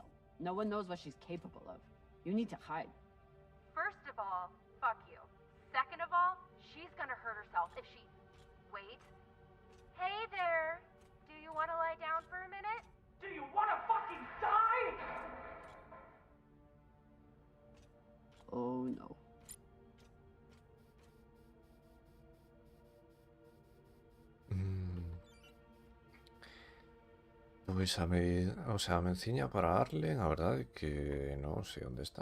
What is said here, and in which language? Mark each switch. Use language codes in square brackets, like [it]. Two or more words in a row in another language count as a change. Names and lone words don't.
[en] No one knows what she's capable of. You need to hide. First of all, fuck you. Second of all, she's gonna hurt herself if she... Wait. Hey there! Do you want to lie down for a minute? Do you wanna fucking die? Oh no. [gl] Pois [es] o sea, [gl] a menciña para Arlen, a verdade é que non sei onde está.